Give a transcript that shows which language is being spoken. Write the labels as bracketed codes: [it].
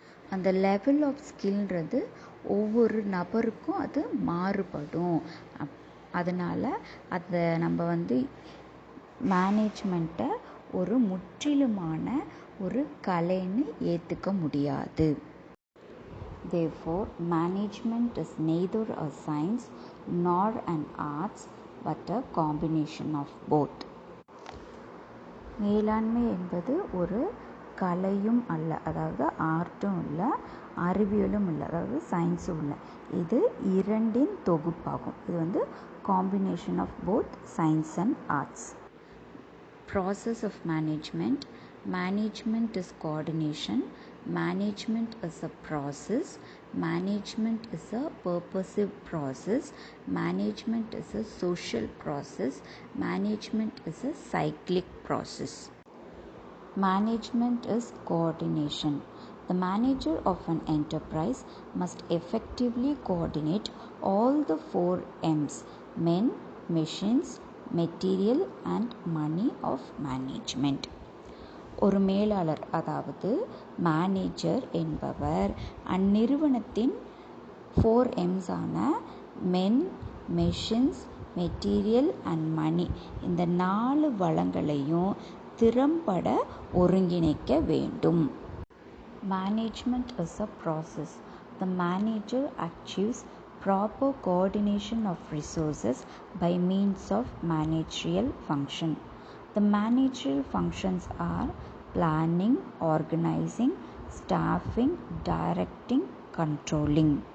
[ta] அந்த level of ஸ்கில்ன்றது ஒவ்வொரு நபருக்கும் அது மாறுபடும். அதனால் அதை நம்ம மேனேஜ்மெண்ட்டை ஒரு முற்றிலுமான ஒரு கலைன்னு ஏற்றுக்க முடியாது. [en] Therefore, management is neither a science nor an arts but a combination of both. [ta] மேலாண்மை என்பது ஒரு கலையும் அல்ல, அதாவது ஆர்ட்டும் இல்லை, அறிவியலும் இல்லை, அதாவது சயின்ஸும் இல்லை. இது இரண்டின் தொகுப்பாகும். இது [en] Combination of both science and arts. Process of management. Management is coordination. Management is a process. Management is a purposive process. Management is a social process. Management is a cyclic process. Management is coordination. The manager of an enterprise must effectively coordinate all the 4 M's: men, machines, material and money of management. [ta] ஒரு மேலாளர், அதாவது manager என்பவர் அந்நிறுவனத்தின் 4 M's-ஆன [en] men, machines, material and money, [ta] இந்த 4 வளங்களையும் திறம்பட ஒருங்கிணைக்க வேண்டும். [en] Management is a process. The manager achieves proper coordination of resources by means of managerial function. The managerial functions are planning, organizing, staffing, directing, controlling.